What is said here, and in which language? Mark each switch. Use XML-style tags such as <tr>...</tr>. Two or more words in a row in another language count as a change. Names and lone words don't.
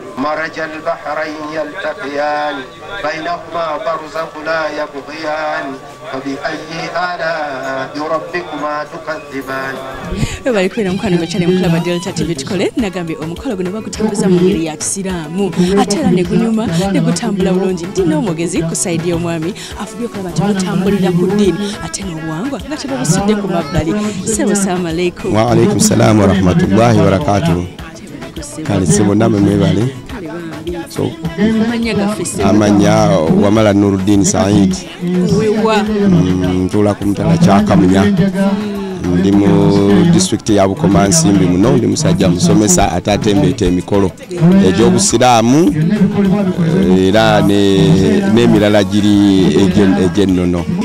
<ar>مرج البحرين يلتقيان بينهما برزخ لا يبغيان فبأي آلاء ربكما تكذبان.</ar> <lg>bali kwera mukwano gw'ekyali mukulaba Delta TV tukole nagambye omukolo guno bagutambuza mu ngeri ya kisiraamu ate era ne gunyuma ne gutambula bulungi ndi n'omugezi ku sayidi y'omwami afubye okulaba nti gutambulira ku ddiini ate n'obuwangwa nga tebabusidde ku mabbali.</lg> <ar>Ssebo سلام عليكم. وعليكم السلام ورحمة الله وبركاته.</ar> <lg>Kale sebo namwe mwebale. So amanya wamala Nuruddin Said wewa ntula ku mutala kyakamunya ndi mu district ya Bukomansi Nsimbi muno ndi musajja musomesa atatembeeta emikolo egy'obusiraamu era n'emirala giri egy'ennono.</lg>